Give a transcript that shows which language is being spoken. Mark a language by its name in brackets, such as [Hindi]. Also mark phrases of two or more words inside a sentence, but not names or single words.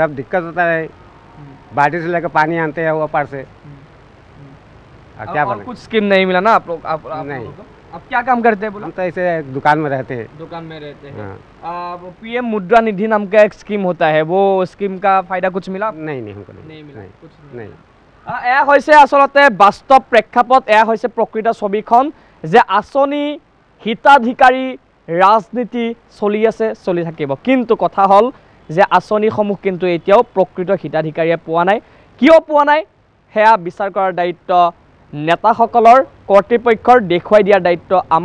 [Hindi] तब दिक्कत होता है, बाल्टी से लेकर पानी आनते हैं ऊपर से। और क्या और कुछ स्कीम नहीं मिला ना आप लोग? आप नहीं। अब क्या काम करते हैं? हम तो ऐसे दुकान में रहते हैं। दुकान में रहते हैं। पीएम मुद्रा निधि नाम का एक स्कीम होता है, वो स्कीम का फायदा कुछ मिला? नहीं, हमको नहीं मिला, कुछ नहीं। [Assamese] এয়া হৈছে আসলতে বাস্তৱ প্ৰেক্ষাপট, এয়া হৈছে প্ৰকৃত ছবিখন যে আঁচনি হিতাধিকাৰী ৰাজনীতি চলি আছে, চলি থাকিব। কিন্তু কথা হ'ল যে আঁচনিসমূহ কিন্তু এতিয়াও প্ৰকৃত হিতাধিকাৰীয়ে পোৱা নাই। কিয় পোৱা নাই সেয়া বিচাৰ কৰাৰ দায়িত্ব নেতাসকলৰ, কৰ্তৃপক্ষৰ, দেখুৱাই দিয়াৰ দায়িত্ব আমাৰ।